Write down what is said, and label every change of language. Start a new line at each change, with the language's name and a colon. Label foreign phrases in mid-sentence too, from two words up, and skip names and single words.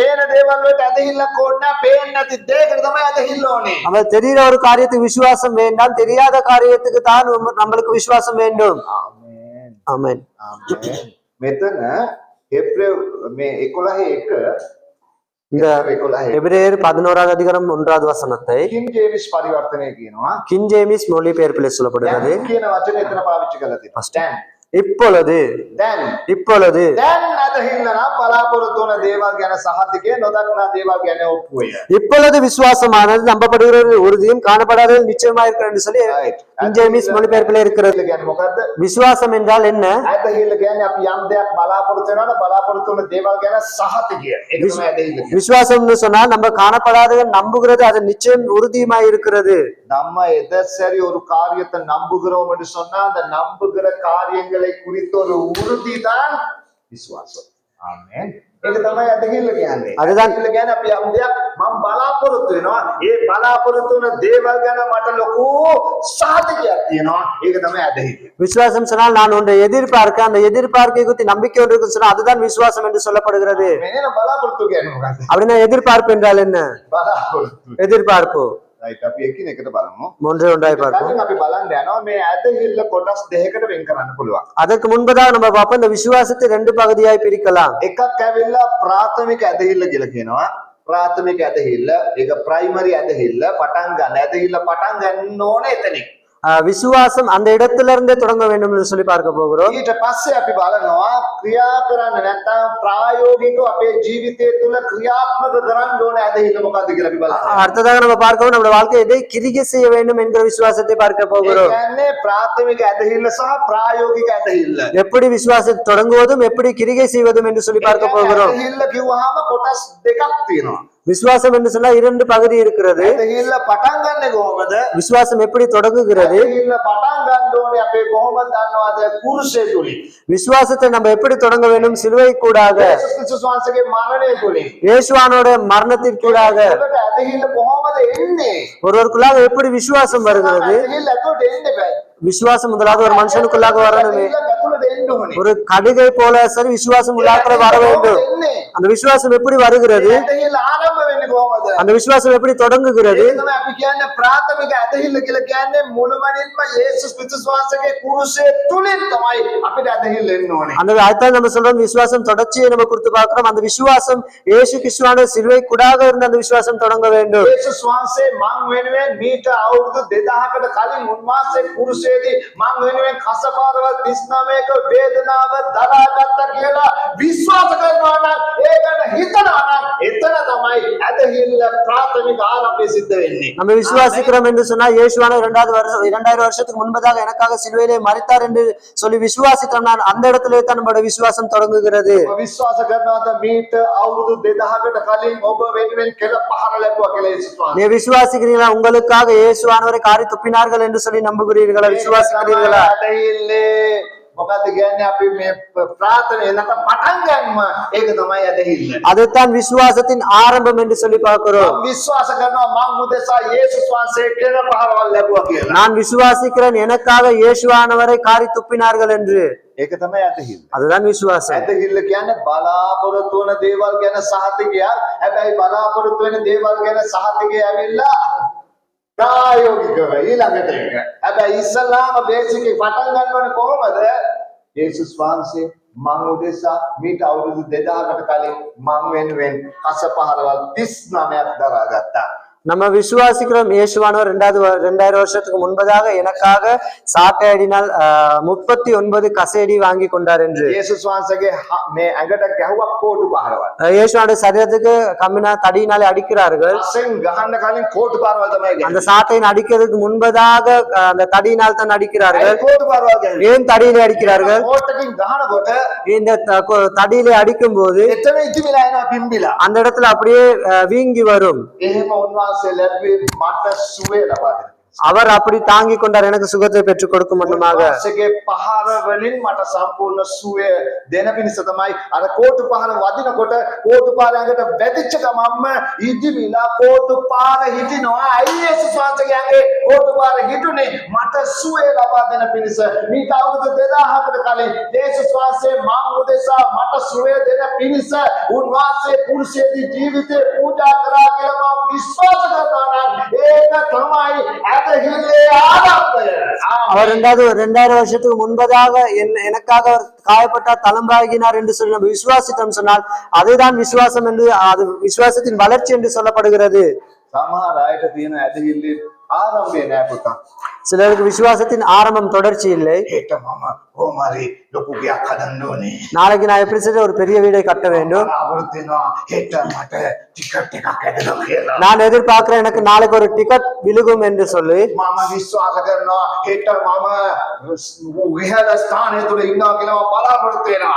Sinhala: පේන දේවල් වලට ඇදහිල්ලක් ඕනේ නැහැ. පේන්නේ නැති දෙයකට තමයි ඇදහිල්ල ඕනේ.
Tamil: நம்ம தெரிகிற ஒரு காரியத்துக்கு விசுவாசம் வேண்டாம், தெரியாத காரியத்துக்கு தான் நம்மளுக்கு விசுவாசம் வேண்டும்.
Sinhala: ආමේන්.
Tamil: ஆமென்.
Sinhala: ආමේන්. මෙතන මේ 11:1
Tamil: இந்த 11 எபிரேயர் 11வது அதிகாரம் 1வது வசனத்தை
Sinhala: කින් ජේමිස් පරිවර්තනය කියනවා.
Tamil: கிங் ஜேமிஸ் மொழிபெயர்ப்பில் சொல்லப்படுகிறது.
Sinhala: දැන් කියන වචනේ එතන පාවිච්චි කරලා තියෙනවා. දැන්
Tamil: இப்பொழுது
Sinhala: දැන්
Tamil: இப்பொழுது
Sinhala: දැන් ඇදහිල්ල නම් බලාපොරොත්තු වන දේවල් ගැන සහතිකය, නොදක්නා දේවල් ගැන ඔප්පුවය.
Tamil: இப்பொழுது விசுவாசமானது நம்பப்படுகிறது உறுதியும் காணப்படாதது நிச்சயமா இருக்கிறது என்று சொல்லி கிங் ஜேமிஸ் மொழிபெயர்ப்பில் இருக்கிறது.
Sinhala: ඇදහිල්ල කියන්නේ මොකද්ද?
Tamil: விசுவாசம் என்றால் என்ன?
Sinhala: ඇදහිල්ල කියන්නේ අපි යම් දෙයක් බලාපොරොත්තු වෙනවනේ, බලාපොරොත්තු වන දේවල් ගැන සහතිකය. ඒක තමයි ඇදහිල්ල කියන්නේ.
Tamil: விசுவாசம்னு சொன்னால் நம்ம காணப்படாததை நம்புகிறது, அது நிச்சயம் உறுதியுமாய் இருக்கிறது. நம்ம எதை சரி ஒரு காரியத்தை நம்புகிறோம் என்று சொன்னா அந்த நம்புகிற காரியங்களை குறித்த ஒரு உறுதி தான் விசுவாசம். ஆமென்.
Sinhala: ඒක තමයි ඇදහිල්ල කියන්නේ.
Tamil: அதுதான்
Sinhala: ඇදහිල්ල කියන්නේ අපි යම් දෙයක් මම බලාපොරොත්තු වෙනවා. ඒ බලාපොරොත්තු වෙන දේවල් ගැන මට ලොකු සාධකයක් තියෙනවා. ඒක තමයි ඇදහිල්ල.
Tamil: விசுவாசம் சொன்னால் நான் ஒன்றை எதிர்பார்க்க, அந்த எதிர்பார்க்கை குறித்து நம்பிக்கை ஒன்று இருக்குன்னு சொன்னா அதுதான் விசுவாசம் என்று சொல்லப்படுகிறது.
Sinhala: මෙන්න බලාපොරොත්තු කියන්නේ මොකක්ද?
Tamil: அப்படின்னா எதிர்பார்ப்பு என்றால் என்ன?
Sinhala: බලාපොරොත්තු.
Tamil: எதிர்பார்ப்பு
Sinhala: right අපි එකිනෙකට බලමු.
Tamil: ஒன்றை ஒன்றாய் பார்ப்போம்.
Sinhala: දැන් අපි බලන්න යනවා මේ ඇදහිල්ල කොටස් දෙකකට වෙන් කරන්න පුළුවන්.
Tamil: அதற்கு முன்பதாக நம்ம பார்ப்போம் இந்த விசுவாசத்தை ரெண்டு பகுதியாய் பிரிக்கலாம்.
Sinhala: එකක් ඇවිල්ලා ප්‍රාථමික ඇදහිල්ල කියලා කියනවා. ප්‍රාථමික ඇදහිල්ල, ඒක ප්‍රයිමරි ඇදහිල්ල, පටන් ගන්න ඇදහිල්ල පටන් ගන්න ඕනේ එතනින්.
Tamil: விசுவாசம் அந்த இடத்துல இருந்தே தொடங்க வேண்டும் என்று சொல்லி பார்க்க போகிறோம்.
Sinhala: ඊට පස්සේ අපි බලනවා ක්‍රියා කරන්න නැත්නම් ප්‍රායෝගිකව අපේ ජීවිතය තුළ ක්‍රියාත්මක කරන්න ඕනේ ඇදහිල්ල මොකද්ද කියලා අපි බලනවා.
Tamil: அடுத்ததாக நம்ம பார்க்கவும் நம்முடைய வாழ்க்கையை எதை கிரியை செய்ய வேண்டும் என்கிற விசுவாசத்தை பார்க்க
Sinhala: ඒ
Tamil: போகிறோம்.
Sinhala: කියන්නේ ප්‍රාථමික ඇදහිල්ල සහ ප්‍රායෝගික ඇදහිල්ල.
Tamil: எப்படி விசுவாசத்தை தொடங்குவதும் எப்படி கிரியை செய்வதும் என்று சொல்லி பார்க்க போகிறோம்.
Sinhala: ඇදහිල්ල කිව්වහම කොටස් දෙකක් තියෙනවා.
Tamil: விசுவாசம் என்று சொன்னா இரண்டு பகுதி இருக்கிறது.
Sinhala: ඇදහිල්ල පටන් ගන්නෙ කොහොමද?
Tamil: விசுவாசம் எப்படி தொடங்குகிறது?
Sinhala: ඇදහිල්ල පටන් ගන්න ඕනේ අපේ කොහොමද දන්නවද? කුරුසය තුලින්.
Tamil: விசுவாசத்தை நம்ம எப்படி தொடங்க வேண்டும்? சிலுவை கூடாக,
Sinhala: යේසුස් ක්‍රිස්තුස් වහන්සේගේ මරණය තුලින්.
Tamil: இயேசுவானோட மரணத்திற்கூடாக.
Sinhala: ඔබට ඇදහිල්ල කොහොමද එන්නේ?
Tamil: ஒருவருக்குள்ளாக எப்படி விசுவாசம் வருகிறது?
Sinhala: ඇදහිල්ල ඇතුළට එන්නේ බෑ.
Tamil: விசுவாசம் முதலாவது ஒரு மனுஷனுக்குள்ளாக வரணுமே.
Sinhala: ඇදහිල්ල ඇතුළට එන්න ඕනේ.
Tamil: ஒரு கடுகை போல சரி விசுவாசம் உள்ளாக்க வர வேண்டும்.
Sinhala: එන්නේ.
Tamil: அந்த விசுவாசம் எப்படி வருகிறது?
Sinhala: ඇදහිල්ල ආරම්භ වෙන්නේ කොහොමද?
Tamil: அந்த விசுவாசம் எப்படி தொடங்குகிறது?
Sinhala: ඒක තමයි අපි කියන්නේ ප්‍රාථමික ඇදහිල්ල කියලා කියන්නේ මුළුමනින්ම යේසුස් ක්‍රිස්තුස් වහන්සේගේ කුරුසය තුලින් තමයි අපිට ඇදහිල්ල එන්න ඕනේ.
Tamil: அந்த அதான் நம்ம சொல்றோம் விசுவாசம் தொடர்ச்சியை நம்ம குறித்து பார்க்கிறோம். அந்த விசுவாசம் இயேசு கிறிஸ்துவான சிலுவை கூடாக இருந்த அந்த விசுவாசம் தொடங்க வேண்டும்.
Sinhala: යේසුස් වහන්සේ මං වෙනුවෙන් මීට අවුරුදු 2000කට කලින් උන්වහන්සේ කුරුසයේදී මං වෙනුවෙන් කසපාරවල් 39ක වේදනාව දරාගත්තා කියලා විශ්වාස කරනවා නම් ඒ ගැන හිතනවා නම් එතන තමයි ඇදහිල්ල ප්‍රාථමික ආරම්භය සිද්ධ වෙන්නේ.
Tamil: நம்ம விசுவாசிக்கிறோம் என்று சொன்னா இயேசுவான 2000 வருஷத்துக்கு முன்பதாக எனக்காக சிலுவையிலே மரித்தார் என்று சொல்லி விசுவாசித்தோம்னா அந்த இடத்திலே தான் நம்மளோட விசுவாசம் தொடங்குகிறது.
Sinhala: ඔබ විශ්වාස කරනවාද මීට අවුරුදු 2000කට කලින් ඔබ වෙනුවෙන් කෙල පහර ලැබුවා කියලා යේසුස් වහන්සේ?
Tamil: நீ விசுவாசிக்கிறீங்களா? உங்களுக்காக இயேசுவானவரை காரி துப்பினார்கள் என்று சொல்லி நம்புகிறீர்களா? விசுவாசிக்கிறீர்களா?
Sinhala: ඇදහිල්ලේ මොකද කියන්නේ අපි මේ ප්‍රාර්ථනා නැත්නම් පටන් ගන්නම ඒක තමයි ඇදහිල්ල.
Tamil: அதுதான் விசுவாசத்தின் ஆரம்பம் என்று சொல்லி பார்க்கிறோம்.
Sinhala: මම විශ්වාස කරනවා මං උදෙසා යේසුස් වහන්සේ කෙල පහරවල් ලැබුවා කියලා.
Tamil: நான் விசுவாசிக்கிறேன் எனக்காக இயேசுவானவரை காரி துப்பினார்கள் என்று.
Sinhala: ඒක තමයි ඇදහිල්ල.
Tamil: அதுதான் விசுவாசம்.
Sinhala: ඇදහිල්ල කියන්නේ බලාපොරොත්තු වන දේවල් ගැන සහතිකයක්. හැබැයි බලාපොරොත්තු වෙන දේවල් ගැන සහතිකය ඇවිල්ලා ප්‍රායෝගිකව ඊළඟට එක. හැබැයි ඉස්සලාම බේසික් එක පටන් ගන්න ඕනේ කොහොමද? යේසුස් වහන්සේ මං උදෙසා මීට අවුරුදු 2000කට කලින් මං වෙනුවෙන් කස පහරවල් 39ක් දරාගත්තා.
Tamil: நம்ம விசுவாசிக்கிறோம் இயேசுவானவர் 2000 வருஷத்துக்கு முன்பதாக எனக்காக சாட்டையடினால் 39 கசையடி வாங்கி கொண்டார் என்று.
Sinhala: යේසුස් වහන්සේගේ මේ ඇඟට ගැහුවක් කෝටු පහරවල්.
Tamil: இயேசுவானுடைய சரீரத்துக்கு கம்மினா தடியினாலே அடிக்கிறார்கள்.
Sinhala: අසෙන් ගහන්න කලින් කෝටු පහරවල් තමයි
Tamil: அந்த
Sinhala: ගන්නේ.
Tamil: சாட்டையின் அடிக்கிறதுக்கு முன்பதாக அந்த தடியினால் தான் அடிக்கிறார்கள்.
Sinhala: කෝටු පහරවල් ගන්නේ.
Tamil: ஏன் தடியிலே அடிக்கிறார்கள்?
Sinhala: කෝටකින් ගහනකොට
Tamil: இந்த தடியிலே அடிக்கும் போது
Sinhala: එතන ඉතිමිලා එනවා පිම්බිලා.
Tamil: அந்த இடத்துல அப்படியே வீங்கி வரும்.
Sinhala: එහෙම උන්වහන්සේ ලැබුවේ මට සුවේ ලබා දෙන්න.
Tamil: அவர் அப்படி தாங்கிக் கொண்டார், எனக்கு சுகத்தை பெற்றுக் கொடுக்கும் முன்னமாக.
Sinhala: උන්වහන්සේගේ පහර වලින් මට සම්පූර්ණ සුවය දෙන පිණිස තමයි අර කෝටු පහර වදිනකොට කෝටු පාර ඇඟට වැදිච්ච ගමන්ම ඉදිමිලා කෝටු පාර හිටිනවා. ඇයි යේසුස් වහන්සේගේ කෝටු පාර හිටුනේ? මට සුවය ලබා දෙන පිණිස. මීට අවුරුදු 2000කට කලින් යේසුස් වහන්සේ මම උදෙසා මට සුවය දෙන පිණිස උන්වහන්සේ කුරුසයේදී ජීවිතේ පූජා කරා කියලා මම විශ්වාස කරනවා නම් ඒක තමයි ඇදහිල්ලේ ආරම්භය.
Tamil: அவர் 2000 வருஷத்துக்கு முன்பதாக எனக்காக அவர் காயப்பட்டார், தளம்பாகினார் என்று சொல்லி நம்ம விசுவாசித்தோம் சொன்னால் அதுதான் விசுவாசம் என்று, அது விசுவாசத்தின் வளர்ச்சி என்று சொல்லப்படுகிறது.
Sinhala: සමහර අයට තියෙන ඇදහිල්ලේ ආරම්භය නෑ පුතා.
Tamil: சிலருக்கு விசுவாசத்தின் ஆரம்பம் தொடர்ச்சி இல்லை.
Sinhala: හෙට මම කොහොමරි ලොකු ගයක් හදන්න ඕනේ.
Tamil: நாளைக்கு நான் எப்படி செய்ய ஒரு பெரிய வீடை கட்ட வேண்டும்.
Sinhala: අවුරුද්ද දෙනවා හෙට මට ටිකට් එකක් ඇදලා කියලා.
Tamil: நான் எதிர்பார்க்கிறேன் எனக்கு நாளைக்கு ஒரு டிக்கெட் விழுகும் என்று சொல்லி.
Sinhala: මම විශ්වාස කරනවා හෙට මම විහාර ස්ථානයේ තුල ඉන්නවා කියලා මම බලාපොරොත්තු වෙනවා.